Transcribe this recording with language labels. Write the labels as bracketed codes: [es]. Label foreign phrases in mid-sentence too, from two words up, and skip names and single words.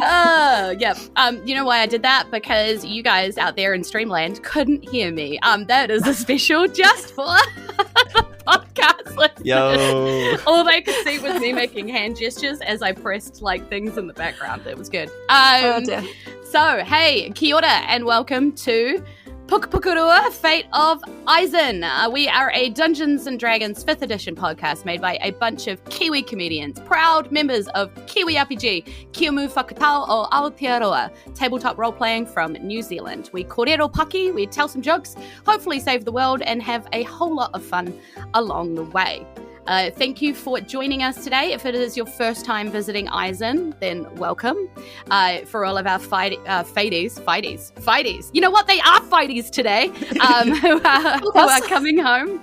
[en] Yeah. You know why I did that? Because you guys out there in Streamland couldn't hear me. That is a special just for podcast listeners. Yo. All they could see was me making hand gestures as I pressed things in the background. It was good. So, hey, [mi] kia ora [en] and welcome to Pukapukurua, Fate of Isen. We are a Dungeons & Dragons 5th edition podcast made by a bunch of Kiwi comedians, proud members of Kiwi RPG, Kiamu Whakatau o Aotearoa, tabletop role-playing from New Zealand. [mi] We kōrero paki, [en] we tell some jokes, hopefully save the world, and have a whole lot of fun along the way. Thank you for joining us today. If it is your first time visiting Isen, then welcome. For all of our fighties, you know what? They are fighties today, who are coming home.